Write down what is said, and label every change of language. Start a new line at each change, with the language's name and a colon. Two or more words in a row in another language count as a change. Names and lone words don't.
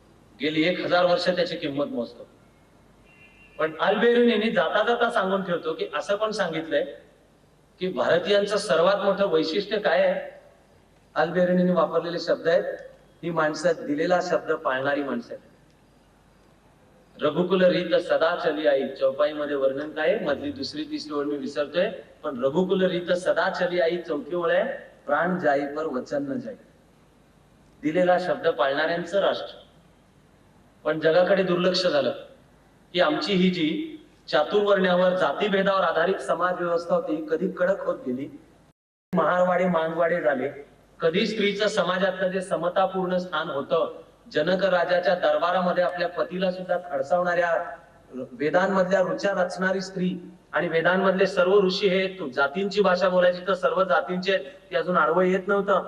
Marathi: गेली 1000 वर्ष त्याची किंमत मोजतो. पण अल्बेरुनीने जाता जाता सांगून ठेवतो की असं पण सांगितलंय की भारतीयांचं सर्वात मोठं वैशिष्ट्य काय आहे. अल्बेरुनीने वापरलेले शब्द आहेत, ही माणसं दिलेला शब्द पाळणारी माणसं आहेत.
Awadhi: रघुकुल रीत सदा चली आई,
Marathi: चौपाई मध्ये वर्णन काय, मधली दुसरी तिसरी ओळ मी विसरतोय, पण
Awadhi: रघुकुल रीत सदा चली आई
Marathi: चौथी ओळ आहे,
Awadhi: प्राण जाई पर वचन न जाई.
Marathi: दिलेला शब्द पाळणाऱ्यांचं राष्ट्र. पण जगाकडे दुर्लक्ष झालं की आमची ही जी चातुर्वर्ण्यावर जातीभेदावर आधारित समाज व्यवस्था होती कधी कडक होत गेली, महारवाडे मांगवाडे झाले. कधी स्त्रीचं समाजातलं जे समतापूर्ण स्थान होतं, जनक राजाच्या दरबारामध्ये आपल्या पतीला सुद्धा खडसावणाऱ्या, वेदांमधल्या ऋचा रचणारी स्त्री आणि वेदांमधले सर्व ऋषी हे जातींची भाषा बोलायची तर सर्व जातींचे ते अजून आडवं येत नव्हतं.